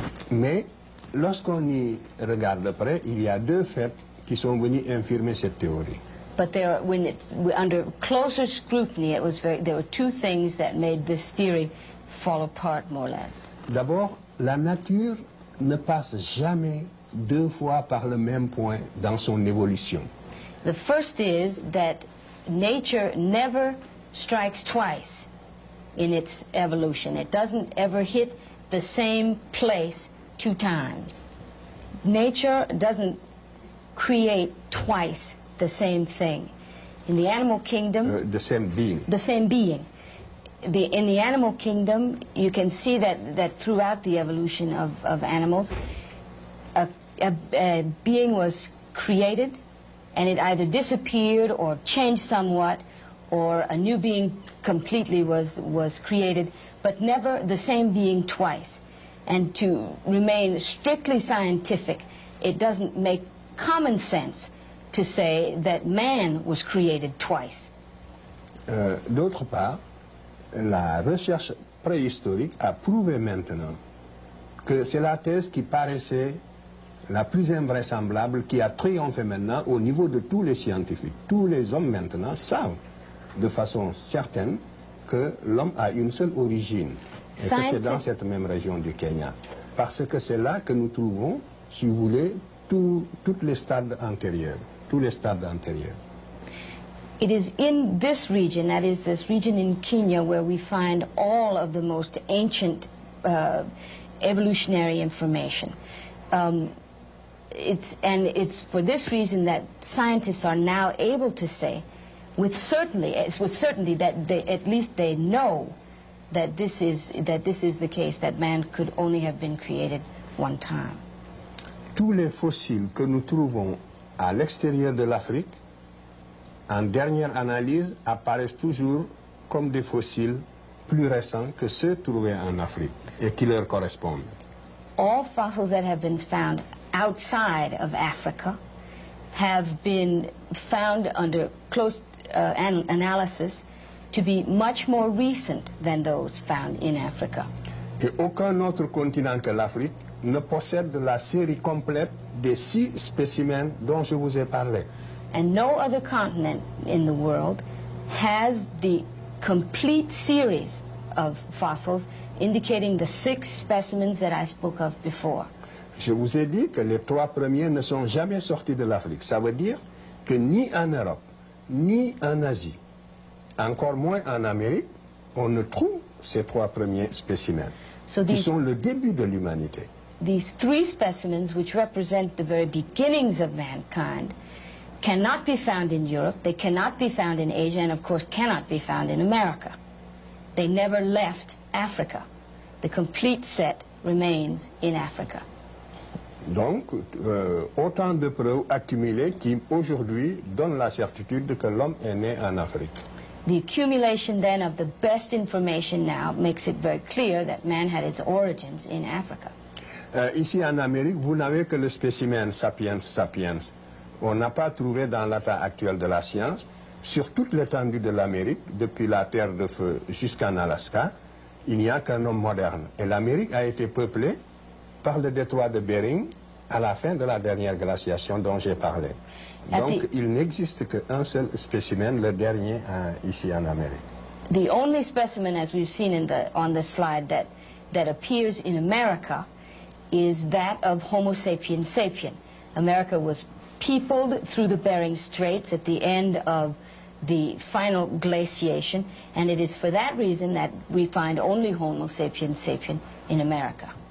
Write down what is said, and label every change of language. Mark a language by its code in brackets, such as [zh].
[fr] Mais lorsqu'on y regarde de près, il y a 2 faits qui sont venus infirmer cette théorie. [en] But under closer scrutiny, there were 2 things that made this theory fall apart more or less. [fr] D'abord, la nature ne passe jamais 2 fois par le même point dans son évolution. [en] The first is that nature never strikes twice in its evolution. It doesn't ever hit the same place 2 times. Nature doesn't create twice the same thing. In the animal kingdom... the same being. The same being. in the animal kingdom, you can see that throughout the evolution of animals, a being was created, and it either disappeared or changed somewhat, or a new being completely was created, but never the same being twice. And to remain strictly scientific, it doesn't make common sense to say that man was created twice. [fr] D'autre part, la recherche préhistorique a prouvé maintenant que c'est la thèse qui paraissait la plus invraisemblable, qui a triomphé maintenant au niveau de tous les scientifiques. Tous les hommes maintenant savent de façon certaine que l'homme a une seule origine et que c'est dans cette même région du Kenya. Parce que c'est là que nous trouvons, si vous voulez, tous les stades antérieurs. Tous les stades antérieurs. [en] It is in this region, that is this region in Kenya, where we find all of the most ancient evolutionary information. It's for this reason that scientists are now able to say, with certainty that at least they know that this is the case, that man could only have been created one time. [fr] Tous les fossiles que nous trouvons à l'extérieur de l'Afrique, en dernière analyse, apparaissent toujours comme des fossiles plus récents que ceux trouvés en Afrique et qui leur correspondent. [en] All fossils that have been found outside of Africa have been found under close analysis to be much more recent than those found in Africa. [fr] Et aucun autre continent que l'Afrique ne possède la série complète des 6 spécimens dont je vous ai parlé. [en] And no other continent in the world has the complete series of fossils indicating the 6 specimens that I spoke of before. [fr] Je vous ai dit que les 3 premiers ne sont jamais sortis de l'Afrique. Ça veut dire que ni en Europe, ni en Asie, encore moins en Amérique, on ne trouve ces 3 premiers spécimens, qui sont le début de l'humanité. [en] These 3 specimens, which represent the very beginnings of mankind, cannot be found in Europe, they cannot be found in Asia, and of course cannot be found in America. They never left Africa. The complete set remains in Africa. [fr] Donc, autant de preuves accumulées qui, aujourd'hui, donnent la certitude que l'homme est né en Afrique. [en] The accumulation, then, of the best information now makes it very clear that man had its origins in Africa. [fr] Ici, en Amérique, vous n'avez que le spécimen sapiens sapiens. On n'a pas trouvé dans l'état actuel de la science, sur toute l'étendue de l'Amérique, depuis la Terre de Feu jusqu'en Alaska, il n'y a qu'un homme moderne. Et l'Amérique a été peuplée par le détroit de Bering à la fin de la dernière glaciation dont j'ai parlé. Donc il n'existe qu'un seul spécimen, le dernier ici en Amérique. [en] The only specimen, as we've seen on the slide, that appears in America is that of Homo sapiens sapien. America was peopled through the Bering Straits at the end of the final glaciation, and it is for that reason that we find only Homo sapiens sapien in America.